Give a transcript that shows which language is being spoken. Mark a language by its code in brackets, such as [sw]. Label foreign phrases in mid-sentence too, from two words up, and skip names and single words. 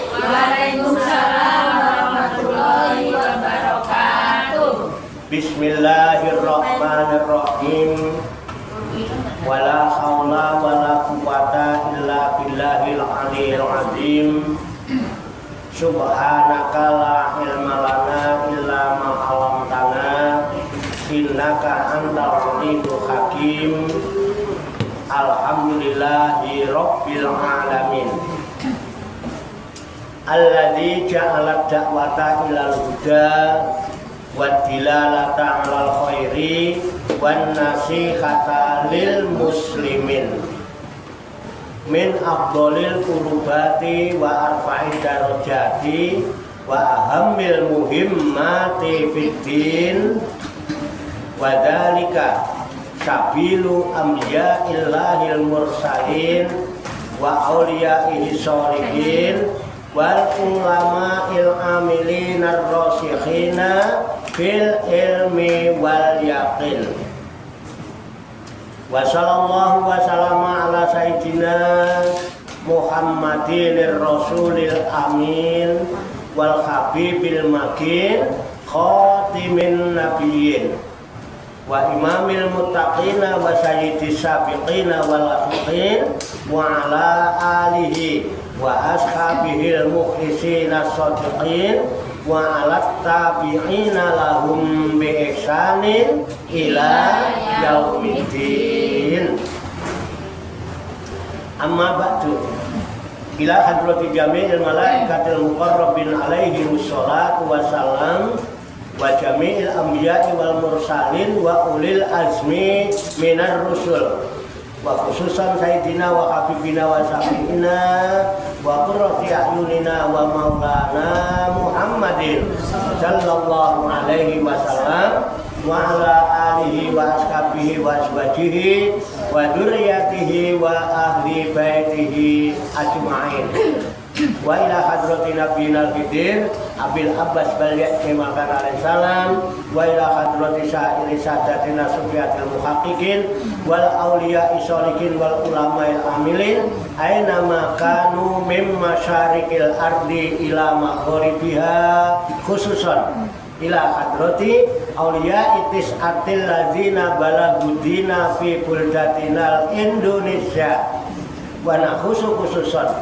[ar] وعليكم السلام ورحمة الله وبركاته. بسم الله الرحمن الرحيم. ولا حول ولا قوة إلا بالله العلي العظيم. سبحانك لا علم لنا إلا ما علمتنا إنك أنت العليم الحكيم. الحمد لله رب العالمين. الذي جعل الدعوة إلى الهدى والدلالة على الخير وال نصيحة للمسلمين من أفضل القربات وأرفع الدرجات وأهم المهمات في الدين وذلك سبيل أنبياء الله المرسلين وأوليائه الصالحين والعلماء العاملين الراسخين في العلم واليقين. وصلى الله وسلم على سيدنا محمد رسول الأمين والحبيب المكين خاتم النبيين وإمام المتقين وسيد السابقين واللاحقين وعلى آله وأصحابه المخلصين الصادقين وعلى التابعين لهم بإحسان إلى يوم الدين. أما بعد، إلى حضرة جميع الملائكة المقربين عليهم الصلاة والسلام وجميع الأنبياء والمرسلين وأولي العزم من الرسل وخصوصا سيدنا وحبيبنا وشفيعنا وقرة أعيننا ومولانا محمد صلى الله عليه وسلم وعلى آله وأصحابه وأزواجه وذريته وأهل بيته أجمعين. وإلى حضرة نبينا الخضر أبي العباس بلياتي مكان عليه السلام وإلى حضرة سائر ساداتنا الصوفية المحققين وال الأولياء الصالحين والعلماء العاملين أينما كانوا من مشارق الأرض إلى مغاربها خصوصا إلى حضرة أولياء التسعة الذين بلغوا الدين في بلدتنا إندونيسيا ونخص خصوصا